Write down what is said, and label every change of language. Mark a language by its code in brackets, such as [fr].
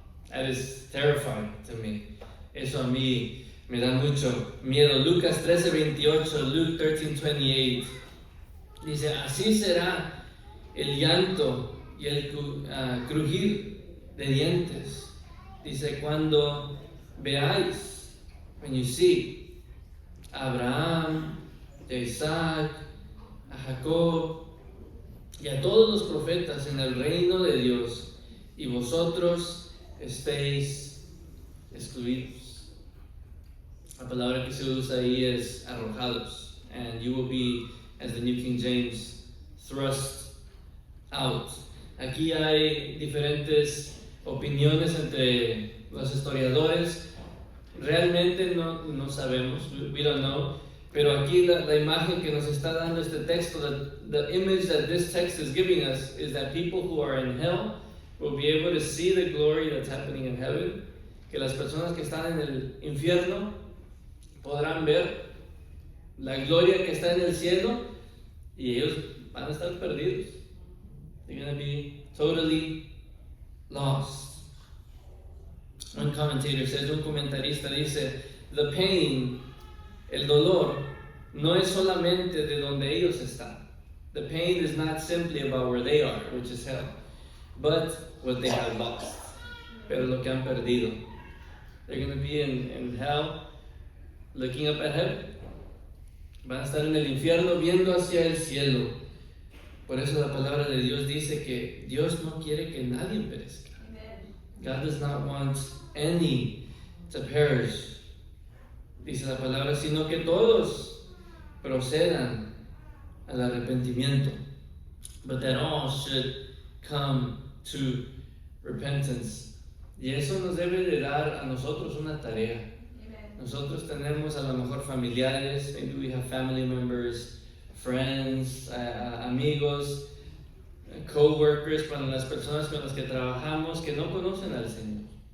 [en] That is terrifying to me. [es] Eso a mí me da mucho miedo. Lucas 13:28, Luke 13:28. Dice, así será el llanto y el crujir de dientes. Dice, cuando veáis, [en] when you see, [es] a Abraham, a Isaac, a Jacob y a todos los profetas en el reino de Dios, y vosotros estéis excluidos. La palabra que se usa ahí es arrojados. [en] And you will be, as the New King James, thrust out. [es] Aquí hay diferentes opiniones entre los historiadores. Realmente no sabemos, [en] we don't know. [es] Pero aquí la imagen que nos está dando este texto, [en] the image that this text is giving us is that people who are in hell will be able to see the glory that's happening in heaven. [es] Que las personas que están en el infierno podrán ver la gloria que está en el cielo y ellos van a estar perdidos. [en] They're going to be totally lost. [es] Un [en] commentator says, [es] un comentarista dice, [en] the pain, [es] el dolor, no es solamente de donde ellos están. [en] The pain is not simply about where they are, which is hell, but what they have lost. [es] Pero lo que han perdido. [en] They're going to be in hell, looking up at heaven. [es] Van a estar en el infierno viendo hacia el cielo. Por eso la palabra de Dios dice que Dios no quiere que nadie perezca. [en] God does not want any to perish. [es] Dice la palabra, sino que todos procedan al arrepentimiento. [en] But that all should come to repentance. [es] Y eso nos debe de dar a nosotros una tarea. Nosotros tenemos a lo mejor familiares, [en] maybe we have family members, friends, [es] amigos, [en] co-workers, [es] con las personas con las que trabajamos que no conocen al Señor.